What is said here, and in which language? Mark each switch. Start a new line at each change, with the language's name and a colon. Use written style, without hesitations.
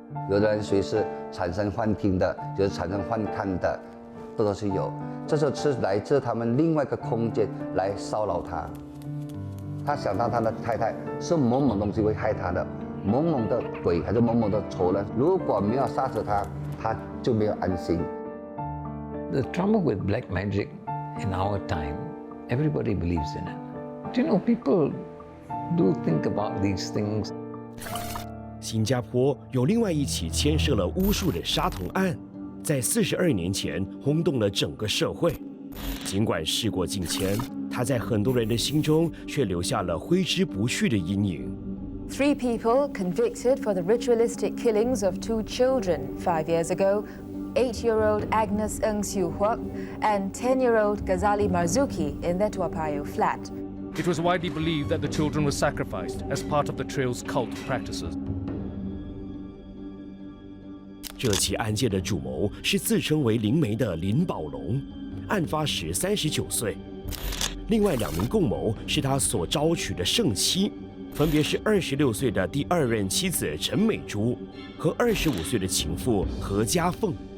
Chinese: 有的人随时产生幻听的，有的产生幻看的，这都是有。这是来自他们另外一个空间来骚扰他。他想到他的太太是某某东西会害他的，某某的鬼还是某某的仇人，如果没有杀死他，他就没有安心。
English: The trouble with black magic in our time, everybody believes in it. You know, people do think about these things.
Chinese: 新加坡有另外一起牵涉了巫术的杀童案，在42年前轰动了整个社会。尽管事过境迁，它在很多人的心中却留下了挥之不去的阴影。
English: Three people convicted for the ritualistic killings of 2 children 5 years ago, 8-year-old Agnes Ng Siu Huok and 10-year-old Ghazali Marzuki in their Tua Payoh flat. It was widely believed that the children were sacrificed as part of the trail's cult practices.
Chinese: 这起案件的主谋是自称为灵媒的林宝龙，案发时39岁。另外2名共谋是他所招娶的圣妻，分别是26岁的第2任妻子陈美珠和25岁的情妇何家凤。